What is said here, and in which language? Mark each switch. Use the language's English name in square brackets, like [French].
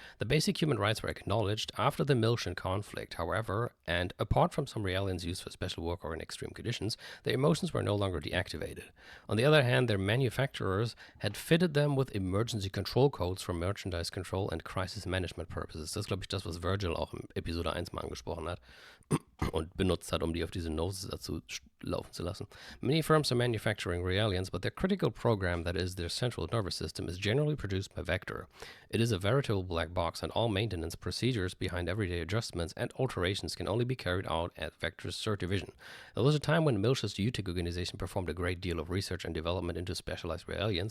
[English] The basic human rights were acknowledged after the Miltian conflict, however, and apart from some realians used for special work or in extreme conditions, their emotions were no longer deactivated. On the other hand, their manufacturers had fitted them with emergency control codes for merchandise control and crisis management purposes. [German] Das ist, glaube ich, das, was Virgil auch in Episode 1 mal angesprochen hat und benutzt hat, um die auf diese Noses dazu laufen zu lassen. [English] Many firms are manufacturing realians, but their critical program, that is their central nervous system, is generally produced by Vector. It is a veritable black box, and all maintenance procedures behind everyday adjustments and alterations can only be carried out at Vector's CERT division. There was a time when Miltia's Utic organization performed a great deal of research and development into specialized realians.